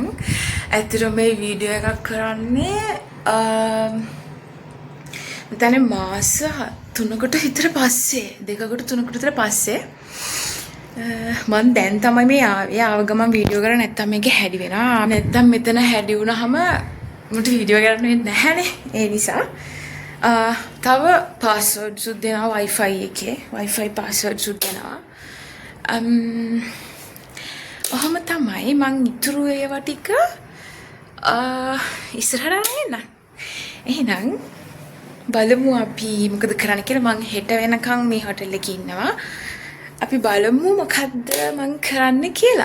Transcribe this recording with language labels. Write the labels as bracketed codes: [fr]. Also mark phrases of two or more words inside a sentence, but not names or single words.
[si] ඇත්තටම මේ වීඩියෝ එකක් කරන්නේ මෙතන මාස 3කට විතර පස්සේ, 2කට 3කට විතර පස්සේ මං දැන් තමයි මේ ආවේ. ආව ගමන් වීඩියෝ කරා නැත්තම් මේක හැඩි වෙනවා. නැත්තම් මෙතන හැඩි වුණාම මට වීඩියෝ කරන්න වෙන්නේ නැහැනේ. ඒ නිසා තව පාස්වර්ඩ්ස් උත් දෙනවා Wi-Fi එකේ. [en] Wi-Fi passwords [si] උත් දෙනවා. ඔහොම තමයි මං ඉතුරු ඒවා ටික ඉස්සරහට එන්න. එහෙනම් බලමු අපි මොකද කරන්න කියලා. මං හෙට වෙනකන් මේ හොටෙල් එකේ ඉන්නවා. අපි බලමු මොකද්ද මං කරන්න කියලා.